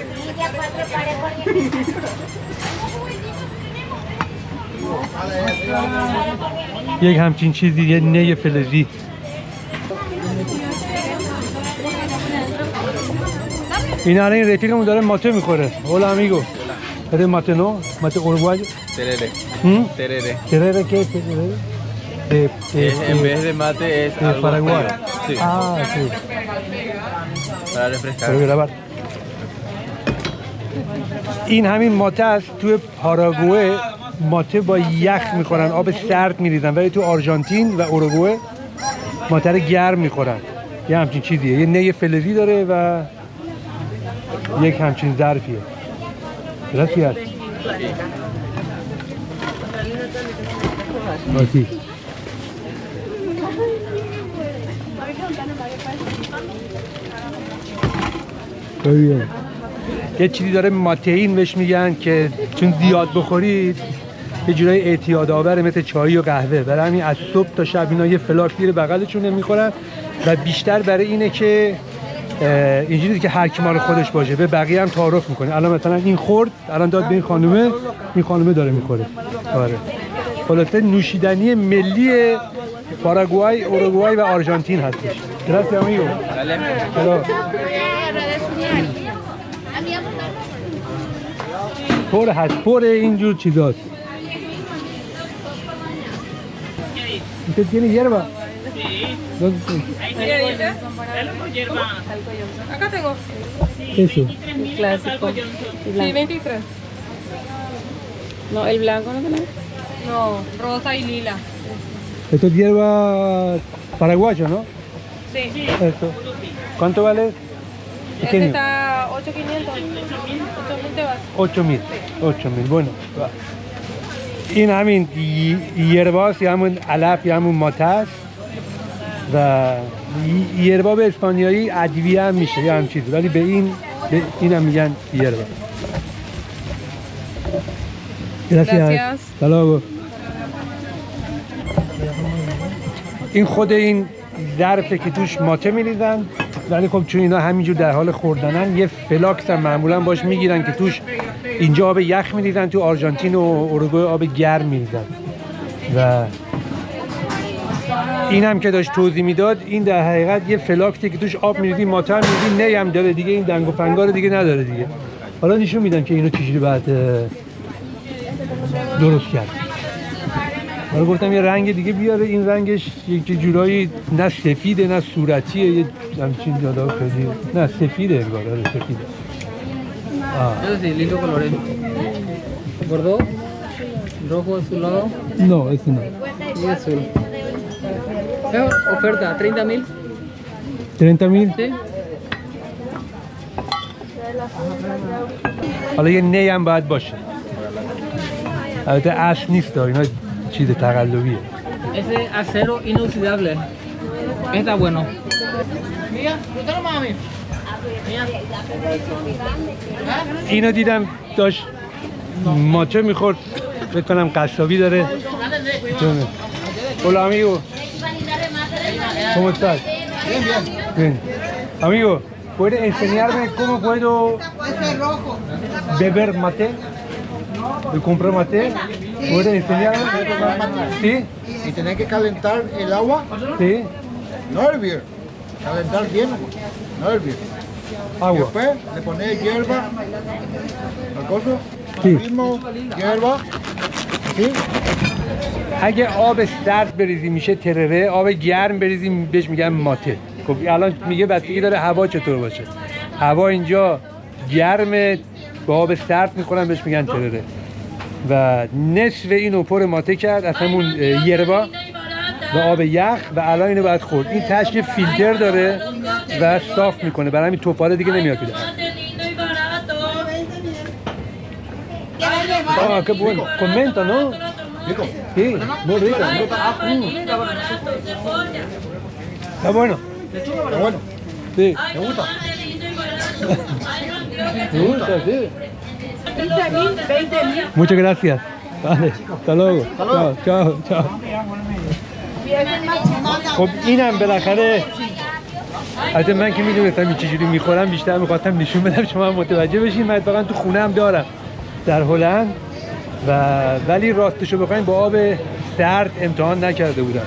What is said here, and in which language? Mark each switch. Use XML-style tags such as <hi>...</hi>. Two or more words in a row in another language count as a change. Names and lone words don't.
<fa>یک همچین چیزی، یه نی فلزی. این الان این رفیقمون داره ماته میخوره.</fa> <es>Hola amigo. ¿Eres mate no? ¿Mate uruguayo? Terere. Terere. ¿Terere qué es terere? En vez de mate es algo Paraguay. Sí. Ah, sí. Para refrescar. Para grabar.</es> <fa>این همین ماته است. توی پاراگوئه ماته با یخ میخورن، آب سرد میریزن، ولی تو آرژانتین و اوروگوئه ماته رو گرم میخورن. یه همچین چیزیه. یه نی فلزی داره و یک همچین ظرفیه.</fa> <es>Gracias. Así.</es> <fa>یه چیزی داره ماتئین بهش میگن که چون زیاد بخورید یه جورای اعتیاد آوره، مثل چای و قهوه. برای همین از صبح تا شب اینا یه فلاک گیر بغلشون میخورن و بیشتر برای اینه که اینجوری که هر کی مال خودش باشه، به بقیه هم تعارف میکنه. الان مثلا این خورد، الان داد به این خانومه داره میخوره. آره. خلاصه نوشیدنی ملی پاراگوئه، اوروگوئه و آرژانتین هستش.</fa> <es>Gracias amigo.</es> <fa>پر هست، پر اینجور چیزاست.</fa> <es>¿Usted tiene hierba? Acá tengo. Eso. El clásico. Sí, 23. No, el blanco no tenemos. No, rosa y lila. Esto es hierba paraguayo, ¿no? Sí. Esto. ¿Cuánto vale? Este está 8.500. 8.000 te vas. 8.000. Bueno.</es> <fa>این همین یرباست یا همون علف یا همون ماته است و یربا به اسپانیایی ادویه هم میشه یا هم چیزی، ولی به این هم میگن یربا.</fa> <es>Gracias. Hasta luego.</es> <fa>این خود این ظرفه که توش ماته میریزن، ولی خب چون اینا همینجور در حال خوردنن یه فلاکس هم معمولا باش میگیرن که توش اینجا آب یخ میریزن، تو آرژانتین و اوروگوئه آب گرم میریزن. و این هم که داشت توضیح میداد، این در حقیقت یه فلاکسی که توش آب میریزی، ماته هم میریزی، نی هم داره دیگه، این دنگ و فنگار دیگه نداره دیگه. حالا نشون میدم که اینو چجوری باید درست کرد. حالا گفتم یه رنگ دیگه بیاره، این رنگش یک جورایی نه سفیده نه صورتیه، یه همچین جادا خیلی نه سفیده انگار. آره سفیده.</fa> <es>Eso sí, lindo colores. ¿Bordeaux? ¿Rojo azulado? No, ese no. Y azul. Oferta, 30.000. 30.000? Sí.</es> <fa>حالا یه نی هم باید باشه. البته اصل نیست، اینا چیز تقلبیه.</fa> <es>Ese acero inoxidable. Está bueno.</es> <fa>اینو دیدم داشت ماچه میخورد، فکر کنم قصابی داره.</fa> <es>Hola amigo. ¿Cómo estás? Bien, bien. Bien. Amigo, ¿puede enseñarme cómo puedo beber mate? ¿De comprar mate? ¿Puede enseñarme? ¿Sí? Y tenés que calentar el agua. Sí. No hervir. Calentar bien, no hervir. Agua. Y después le pones hierba, al coso, Sí. mismo, hierba, ¿sí?</es> <fa>اگه آب سرد بریزیم میشه ترره، آب گرم بریزیم بهش میگن ماته. خب الان میگه بستگی داره هوا چطور باشه. هوا اینجا گرمه، با آب سرد میخورن بهش میگن ترره. و نصف اینو پر ماته کرد از همون یربا و آب یخ و الان اینو باید خورد. این تهش یه فیلتر داره و صاف میکنه، برای همین توپاله دیگه نمیاد تو دهن.</fa> <es>Ah, qué bueno. Comenta, ¿no? Rico. Sí, muy rico. Está bueno. Está bueno. Sí. ¿Te gusta? Me gusta, sí. 15.000, 20.000. Muchas gracias. Vale, hasta luego. Chao, chao, chao.</es> <fa>خب اینم بالاخره البته من که میدونستم این چجوری میخورم، بیشتر میخواستم نشون بدم شما هم متوجه بشین. من اتفاقا تو خونه هم دارم در هلند ولی راستشو بخواین با آب سرد امتحان نکرده بودم.</fa>